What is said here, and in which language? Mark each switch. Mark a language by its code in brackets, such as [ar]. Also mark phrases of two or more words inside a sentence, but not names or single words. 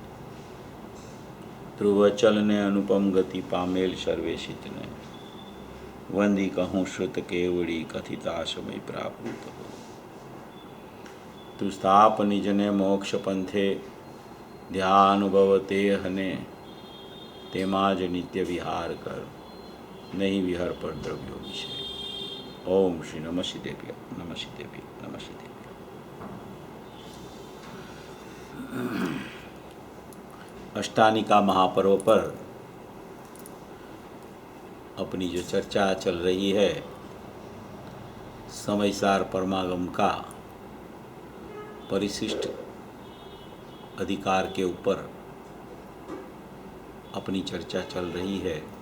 [gu] ધ્રુવચલ ને અનુપમ ગતિ પામેલ સર્વેશિતને વંદી કહું શ્રુત કેવડી કથિતા સમય પ્રાકૃત હો તું સ્થાપ નિજને મોક્ષ પંથે ધ્યાનુભવ તે હને તેમાં જ નિત્ય વિહાર કર નહીં વિહર પર દ્રવ્યો વિશે। [sa] ओम श्री नमः शिदेव्य नमः शिदेव्य नमः शिदेव्य। [hi] अष्टानिका महापर्व पर अपनी जो चर्चा चल रही है समयसार परमागम का परिशिष्ट अधिकार के ऊपर अपनी चर्चा चल रही है।